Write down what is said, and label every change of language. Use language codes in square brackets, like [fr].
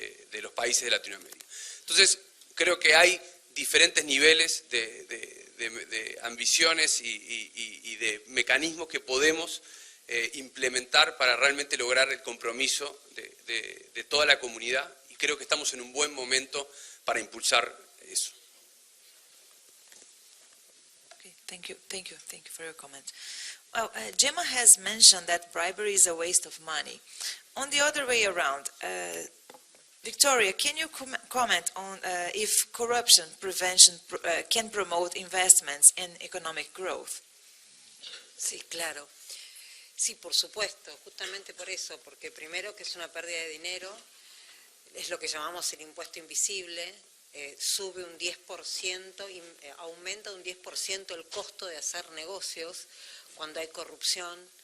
[es] de los países de Latinoamérica. Entonces, creo que hay diferentes niveles de ambiciones y de mecanismos que podemos implementar para realmente lograr el compromiso de toda la comunidad, y creo que estamos en un buen momento para impulsar eso. [en] Okay, thank you for your comment. Well, Gemma has mentioned that bribery is a waste of money. On the other way around, Victoria, can you comment on if corruption prevention can promote investments in economic growth? [es] Sí, claro. Sí, por supuesto, justamente por eso, porque primero que es una pérdida de dinero, es lo que llamamos el impuesto invisible, sube un 10%, aumenta un 10% el costo de hacer negocios cuando hay corrupción.